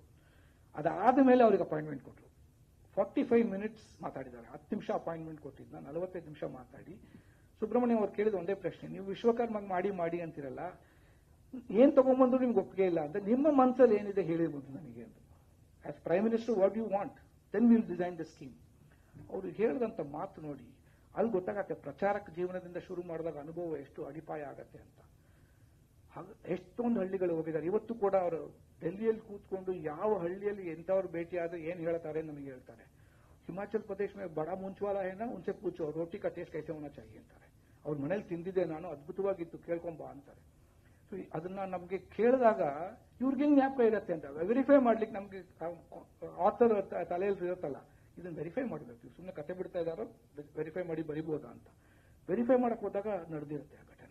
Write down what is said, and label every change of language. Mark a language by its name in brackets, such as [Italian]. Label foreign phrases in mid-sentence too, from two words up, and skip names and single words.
[Kannada] ಅದಾದ ಮೇಲೆ ಅವ್ರಿಗೆ ಅಪಾಯಿಂಟ್ಮೆಂಟ್ ಕೊಟ್ಟರು. 45 ಮಿನಿಟ್ಸ್ ಮಾತಾಡಿದ್ದಾರೆ. 10 ನಿಮಿಷ ಅಪಾಯಿಂಟ್ಮೆಂಟ್ ಕೊಟ್ಟಿದ್ದ, 45 ನಿಮಿಷ ಮಾತಾಡಿ ಸುಬ್ರಹ್ಮಣ್ಯ ಅವ್ರು ಕೇಳಿದ ಒಂದೇ ಪ್ರಶ್ನೆ, ನೀವು ವಿಶ್ವಕರ್ಮ ಮಾಡಿ ಅಂತಿರಲ್ಲ, ಏನ್ ತಗೊಂಡ್ಬಂದ್ರು ನಿಮ್ಗೆ ಒಪ್ಪಿಗೆ ಇಲ್ಲ ಅಂತ, ನಿಮ್ಮ ಮನಸ್ಸಲ್ಲಿ ಏನಿದೆ ಹೇಳಿರ್ಬೋದು ನನಗೆ ಅಂತ. [English] As prime minister what you want, then will design the scheme. [Kannada] ಅವರು ಹೇಳಿದಂತ ಮಾತು ನೋಡಿ ಅಲ್ಲಿ ಗೊತ್ತಾಗತ್ತೆ ಪ್ರಚಾರಕ ಜೀವನದಿಂದ ಶುರು ಮಾಡಿದಾಗ ಅನುಭವ ಎಷ್ಟು ಅಡಿಪಾಯ ಆಗತ್ತೆ ಅಂತ. ಎಷ್ಟೊಂದು ಹಳ್ಳಿಗಳು ಹೋಗಿದ್ದಾರೆ. ಇವತ್ತು ಕೂಡ ಅವರು ಡೆಲ್ಲಿಯಲ್ಲಿ ಕೂತ್ಕೊಂಡು ಯಾವ ಹಳ್ಳಿಯಲ್ಲಿ ಎಂಥವ್ರು ಭೇಟಿ ಆದ್ರೆ ಏನ್ ಹೇಳ್ತಾರೆ ನಮಗೆ ಹೇಳ್ತಾರೆ. [Hindi] ಹಿಮಾಚಲ್ ಪ್ರದೇಶ में बड़ा मूंछ वाला है ना, उनसे पूछो रोटी का टेस्ट कैसे होना चाहिए ಅಂತಾರೆ. [Kannada] ಅವ್ರ ಮನೇಲಿ ತಿಂದಿದ್ದೆ ನಾನು, ಅದ್ಭುತವಾಗಿತ್ತು, ಕೇಳ್ಕೊಂಬ ಅಂತಾರೆ. ಸೊ ಅದನ್ನ ನಮ್ಗೆ ಕೇಳಿದಾಗ ಇವ್ರಿಗೆ ಜ್ಞಾಪಕ ಇರುತ್ತೆ ಅಂತ ವೆರಿಫೈ ಮಾಡ್ಲಿಕ್ಕೆ ನಮ್ಗೆ ಆಥರ್ ತಲೆಯಲ್ಲಿ ಇರುತ್ತಲ್ಲ, ಇದನ್ನ ವೆರಿಫೈ ಮಾಡಬೇಕು. ಸುಮ್ಮನೆ ಕತೆ ಬಿಡ್ತಾ ಇದ್ದಾರೋ ವೆರಿಫೈ ಮಾಡಿ ಬರಿಬೋದಾ ಅಂತ ವೆರಿಫೈ ಮಾಡಕ್ ಹೋದಾಗ ನಡೆದಿರುತ್ತೆ ಆ ಘಟನೆ.